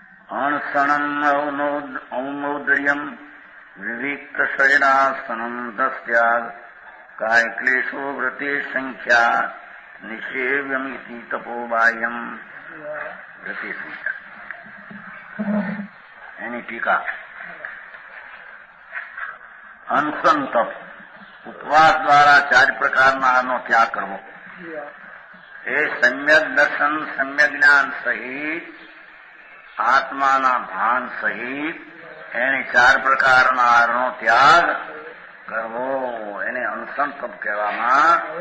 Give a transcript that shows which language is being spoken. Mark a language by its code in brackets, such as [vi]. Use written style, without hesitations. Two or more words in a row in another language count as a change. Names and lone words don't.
[sa] अणसणम् औमौदर्यम् विविक्तशयनासनम् दस्याग् कायक्लेशो व्रते संख्या निषेव्यमिति तपोबाह्यम् व्रते संख्या [gu] એની ટીકા અનશન તપ ઉપવાસ દ્વારા 4 પ્રકારના આનો ત્યાગ કરવો એ સમ્યક દર્શન સમ્યક જ્ઞાન સહિત આત્માના ભાન સહિત એની 4 પ્રકારના આહારનો ત્યાગ કરવો એને અનશન તપ કહેવામાં.